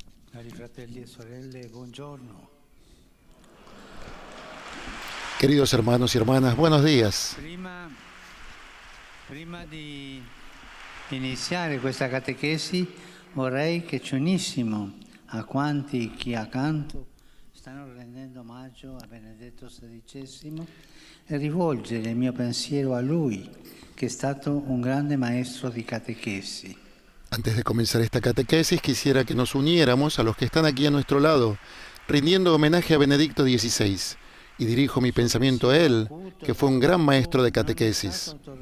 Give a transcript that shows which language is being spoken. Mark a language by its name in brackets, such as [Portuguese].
[Italian] Cari fratelli e sorelle, buongiorno. [Spanish] Queridos hermanos y hermanas, buenos días. [Italian] Prima di iniziare questa catechesi vorrei che ci unissimo a quanti qui accanto stanno rendendo omaggio a Benedetto XVI e rivolgere il mio pensiero a lui, che è stato un grande maestro di catechesi. [Spanish] Antes de comenzar esta catequesis, quisiera que nos uniéramos a los que están aquí a nuestro lado, rindiendo homenaje a Benedicto XVI. Y dirijo mi pensamiento a él, que fue un gran maestro de catequesis.